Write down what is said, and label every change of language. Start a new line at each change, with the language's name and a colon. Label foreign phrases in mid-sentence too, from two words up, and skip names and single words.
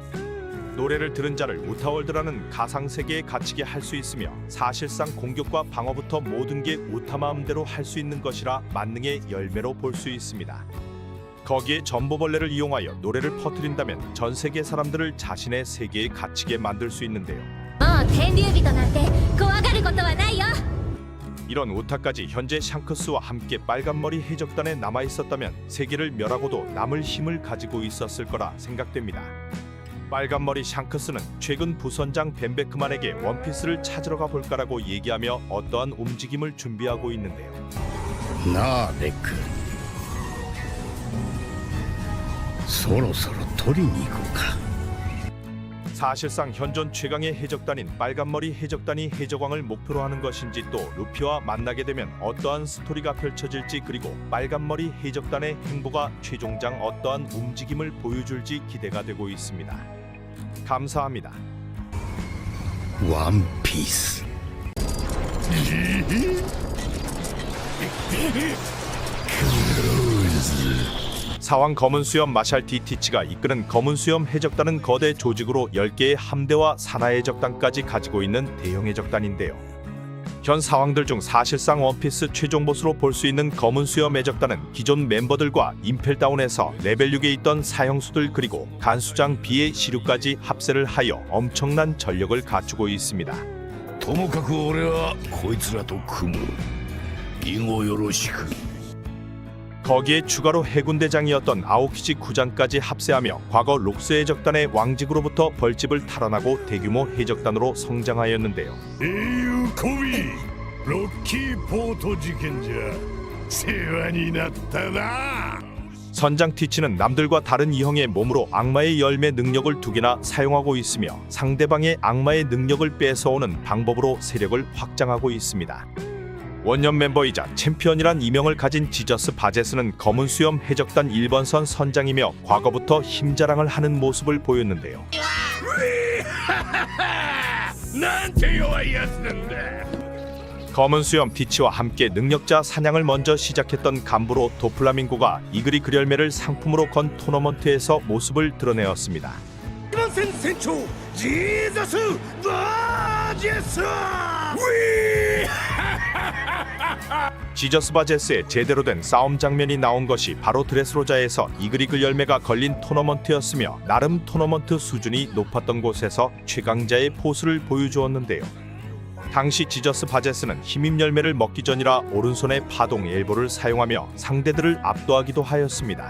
Korean: 노래를 들은 자를 우타월드라는 가상세계에 갇히게 할 수 있으며 사실상 공격과 방어부터 모든 게 우타 마음대로 할 수 있는 것이라 만능의 열매로 볼 수 있습니다. 거기에 전보벌레를 이용하여 노래를 퍼뜨린다면 전 세계 사람들을 자신의 세계에 갇히게 만들 수 있는데요.
Japanese: もう天竜人なんて怖がることはないよ
Korean: 이런 우타까지 현재 샹크스와 함께 빨간머리 해적단에 남아있었다면 세계를 멸하고도 남을 힘을 가지고 있었을 거라 생각됩니다. 빨간머리 샹크스는 최근 부선장 벤베크만에게 원피스를 찾으러 가볼까라고 얘기하며 어떠한 움직임을 준비하고 있는데요.
Japanese: なあベック、そろそろ取りに行こうか。
Korean: 사실상 현존 최강의 해적단인 빨간머리 해적단이 해적왕을 목표로 하는 것인지 또 루피와 만나게 되면 어떠한 스토리가 펼쳐질지 그리고 빨간머리 해적단의 행보가 최종장 어떠한 움직임을 보여줄지 기대가 되고 있습니다. 감사합니다. ワンピース。 사왕 검은수염 마샬 디티치가 이끄는 검은수염 해적단은 거대 조직으로 10개의 함대와 산하해적단까지 가지고 있는 대형 해적단인데요. 현 사왕들 중 사실상 원피스 최종 보스로 볼 수 있는 검은수염 해적단은 기존 멤버들과 임펠다운에서 레벨 6에 있던 사형수들 그리고 간수장 B의 시류까지 합세를 하여 엄청난 전력을 갖추고 있습니다.
Japanese: ともかく俺はこいつらと組む。以後よろしく。
Korean: 거기에 추가로 해군대장이었던 아오키지 구장까지 합세하며 과거 록스 해적단의 왕직으로부터 벌집을 탈환하고 대규모 해적단으로 성장하였는데요.
Japanese: 英雄コビーロッキーポート事件じゃ世話になったな。
Korean: 선장 티치는 남들과 다른 이형의 몸으로 악마의 열매 능력을 2개나 사용하고 있으며 상대방의 악마의 능력을 뺏어오는 방법으로 세력을 확장하고 있습니다. 원년 멤버이자 챔피언이란 이명을 가진 지저스 바제스는 검은 수염 해적단 1번선 선장이며 과거부터 힘자랑을 하는 모습을 보였는데요.
Japanese: なんて弱いやつなんだ。
Korean: 검은 수염 티치와 함께 능력자 사냥을 먼저 시작했던 간부로 도플라밍고가 이그리 그열매를 상품으로 건 토너먼트에서 모습을 드러내었습니다.
Japanese: 番船船長ジーザス・バージェス。
Korean: 지저스 바제스의 제대로 된 싸움 장면이 나온 것이 바로 드레스로자에서 이그리글 열매가 걸린 토너먼트였으며 나름 토너먼트 수준이 높았던 곳에서 최강자의 포스를 보여주었는데요. 당시 지저스 바제스는 힘입 열매를 먹기 전이라 오른손에 파동 엘보를 사용하며 상대들을 압도하기도 하였습니다.